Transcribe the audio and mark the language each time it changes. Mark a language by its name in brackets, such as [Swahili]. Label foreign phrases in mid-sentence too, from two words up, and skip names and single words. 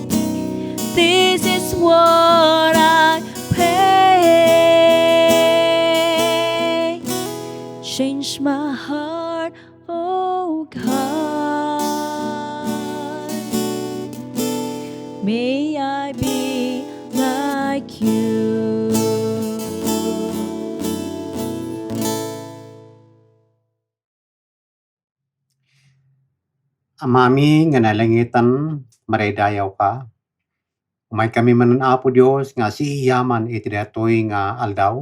[English] This is what I pray. Change my heart, oh God. May I be like you. [Iloko] Amami nga nalangitan, maraydayaw ka. Umay kami manan Apo Dios nga siiyaman iti datoy nga aldaw.